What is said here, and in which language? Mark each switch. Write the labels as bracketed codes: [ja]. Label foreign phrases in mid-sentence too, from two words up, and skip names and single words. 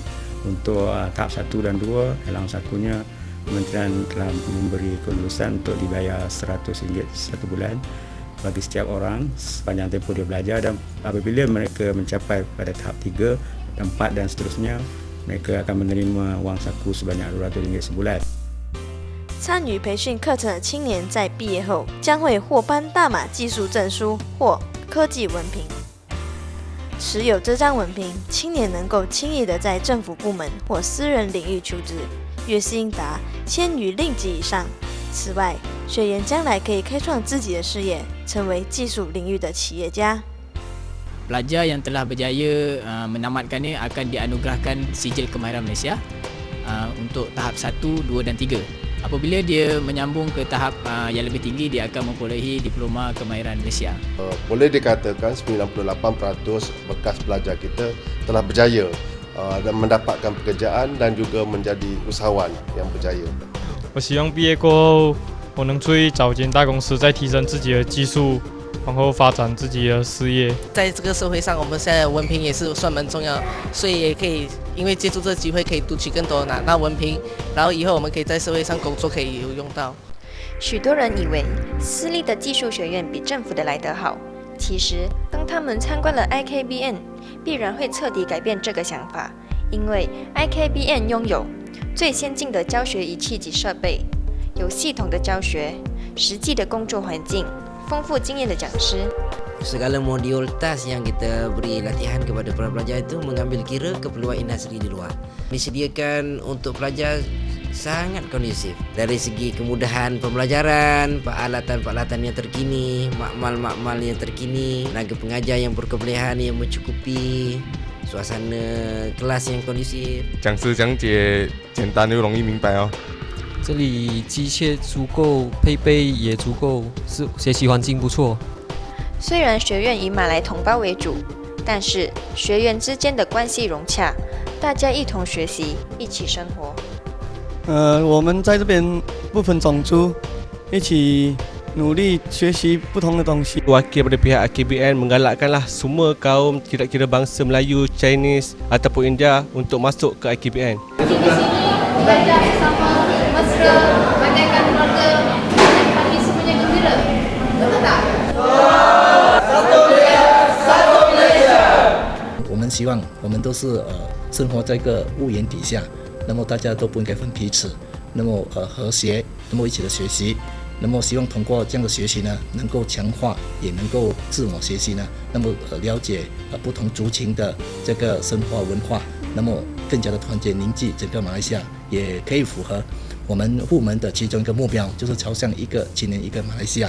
[ms] Untuk tahap 1 dan 2, dalam sakunya Kementerian telah memberi kelulusan untuk dibayar RM100 satu bulan bagi setiap orang sepanjang tempoh dia belajar, dan apabila mereka mencapai pada tahap 3, 4 dan seterusnya, mereka akan menerima wang saku sebanyak RM200 sebulan. [zh] 参与培训课程的青年在毕业后将会获颁大马技术证书或科技文凭。持有这张文凭，青年能够轻易地在政府部门或私人领域求职，月薪达1000余令吉以上。此外，学员将来可以开创自己的事业，成为技术领域的企业家。 [ms] Pelajar yang telah berjaya menamatkan ini akan dianugerahkan sijil kemahiran Malaysia untuk tahap 1, 2 dan 3. Apabila dia menyambung ke tahap yang lebih tinggi, dia akan memperolehi diploma kemahiran Malaysia. Boleh dikatakan 98% bekas pelajar kita telah berjaya dan mendapatkan pekerjaan dan juga menjadi usahawan yang berjaya. [zh] 我希望毕业过后，我能去找间大公司，再提升自己的技术，然后发展自己的事业。在这个社会上，我们现在文凭也是算蛮重要，所以也可以因为借助这个机会，可以读取更多拿到文凭，然后以后我们可以在社会上工作，可以有用到。许多人以为私立的技术学院比政府的来得好，其实当他们参观了 IKBN， 必然会彻底改变这个想法，因为 IKBN 拥有最先进的教学仪器及设备，有系统的教学，实际的工作环境，丰富经验的讲师。 [ms] Segala modul tas yang kita beri latihan kepada para pelajar itu mengambil kira keperluan industri di luar. Disediakan untuk pelajar sangat kondusif dari segi kemudahan pembelajaran, peralatan-peralatan yang terkini, makmal-makmal yang terkini, tenaga pengajar yang berkebolehan yang mencukupi, suasana kelas yang kondusif. [zh] 讲师讲解简单又容易明白哦。这里机械足够，配备也足够，是学习环境不错。虽然学院以马来同胞为主，但是学员之间的关系融洽，大家一同学习，一起生活。我们在这边不分种族，一起努力学习不同的东西。 [ms] Wakil daripada pihak IKBN menggalakkanlah semua kaum kira-kira bangsa Melayu, Chinese ataupun India untuk masuk ke IKBN. Di sini belajar bersama mesra, bagaikan keluarga, dan kami semuanya gembira. Betul tak? [zh] 我们希望我们都是生活在一个屋檐底下，那么大家都不应该分彼此，那么和谐，那么一起的学习，那么希望通过这样的学习呢，能够强化，也能够自我学习呢，那么了解不同族群的这个生活文化，那么更加的团结凝聚整个马来西亚，也可以符合我们部门的其中一个目标，就是朝向一个青年一个马来西亚。